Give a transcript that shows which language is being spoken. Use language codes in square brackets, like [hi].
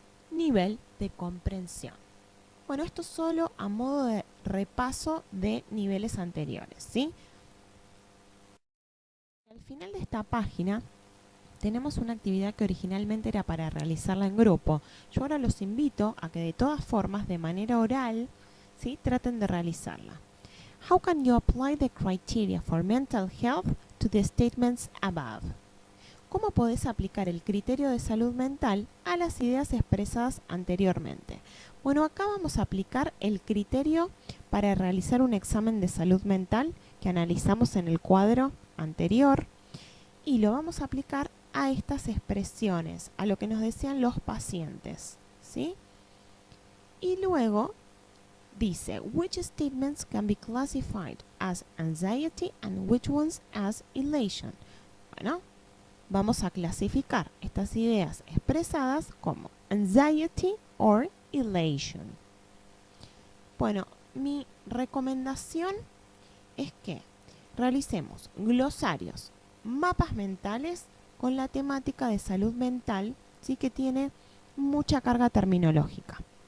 [es] Nivel de comprensión. Bueno, esto solo a modo de repaso de niveles anteriores, ¿sí? Al final de esta página tenemos una actividad que originalmente era para realizarla en grupo. Yo ahora los invito a que de todas formas, de manera oral, ¿sí?, traten de realizarla. [en] How can you apply the criteria for mental health to the statements above? [es] ¿Cómo podés aplicar el criterio de salud mental a las ideas expresadas anteriormente? Bueno, acá vamos a aplicar el criterio para realizar un examen de salud mental que analizamos en el cuadro anterior y lo vamos a aplicar a estas expresiones, a lo que nos decían los pacientes, ¿sí? Y luego dice, [en] which statements can be classified as anxiety and which ones as elation. [es] Bueno, vamos a clasificar estas ideas expresadas como [en] anxiety or elation. [es] Bueno, mi recomendación es que realicemos glosarios, mapas mentales con la temática de salud mental, sí que tiene mucha carga terminológica.